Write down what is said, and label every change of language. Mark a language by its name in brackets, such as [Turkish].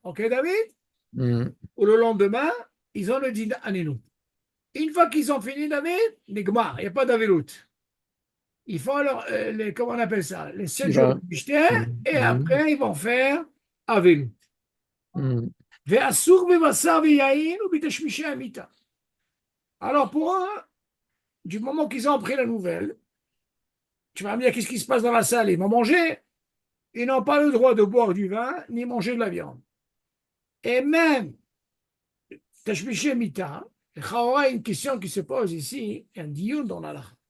[French] Ok, David? Mhm. Ou le lendemain, ils ont le din Aninut. Une fois qu'ils ont fini, David, Nigmar, il n'y a pas d'Avilut. Ils font comment on appelle ça? Les 7 jours Shiva. de Mishter, et Mhm. après, ils vont faire Avilut. Mhm. [Hebrew] ואסור בבשר ויין ובתשמישי המיטה. [French] Alors pour eux, du moment qu'ils ont pris la nouvelle, tu vas me dire qu'est-ce qui se passe dans la salle? Ils vont manger. Ils n'ont pas le droit de boire du vin ni manger de la viande. Et même, tashmishi mita, il y a une question qui se pose ici, un dioun dans la.